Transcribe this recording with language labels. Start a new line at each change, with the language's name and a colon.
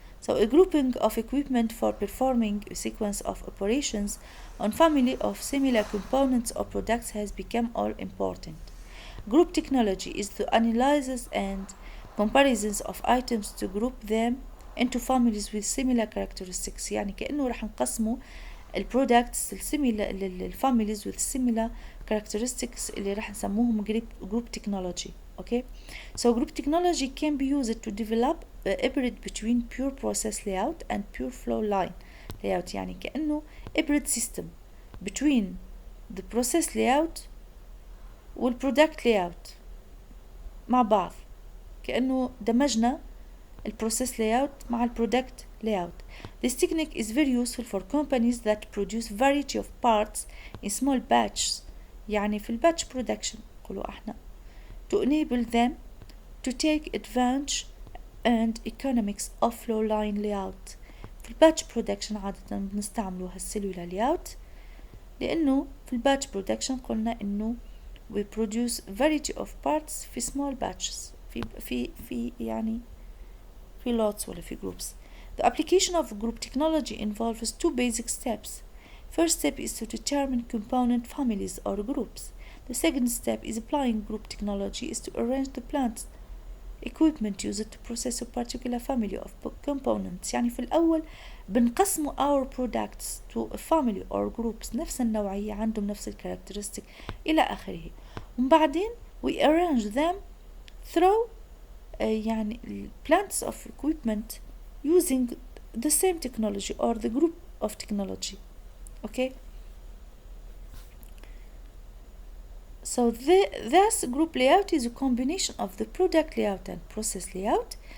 English: So a grouping of equipment for performing a sequence of operations on family of similar components or products has become all important. Group technology is the analysis and comparisons of items to group them into families with similar characteristics.
Arabic: يعني كأنه رح نقسمه البرودكتس الفاميليز
English: with similar characteristics
Arabic: اللي رح نسموهم group technology.
English: Okay, so group technology can be used to develop a hybrid between pure process layout and pure flow line layout.
Arabic: يعني كأنه
English: hybrid system between the process layout والproduct layout مع بعض.
Arabic: كأنه دمجنا الprocess layout مع الproduct layout.
English: This technique is very useful for companies that produce variety of parts in small batches.
Arabic: يعني في الباتش production قولوا احنا
English: to enable them to take advantage and economics of flow line layout.
Arabic: في الباتش production عادة بنستعملوا هالسيلولار layout لأنه في الباتش production قلنا إنه
English: we produce variety of parts
Arabic: في small batches في يعني في lots ولا في groups.
English: The application of group technology involves two basic steps. First step is to determine component families or groups. The second step is applying group technology is to arrange the plant equipment used to process a particular family of components.
Arabic: يعني في الأول بنقسموا
English: our products to a family or groups
Arabic: نفس النوعية عندهم نفس الكاركترستيك إلى آخره.
English: وبعدين we arrange them through يعني plants of equipment using the same technology or the group of technology. Okay. So this group layout is a combination of the product layout and process layout.